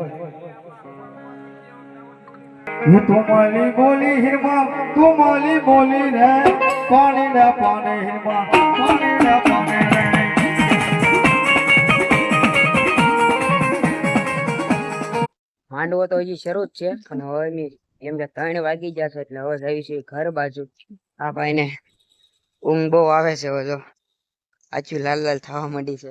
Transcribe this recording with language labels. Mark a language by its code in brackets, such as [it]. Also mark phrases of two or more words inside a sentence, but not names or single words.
[hi] ये तुम्हारी बोली हिरमा तुम्हारी बोली रे पानी ना पानी हिरमा पानी ना पानी रे [gu] માંડવો તો હજી શરૂ જ છે અને હવે એમ કે 3 વાગી જશે એટલે હવે જઈ છે ઘર બાજુ. આ ભાઈને ઊંઘ બહુ આવે છે. હવે જો આચું લાલ લાલ થવા માંડી છે.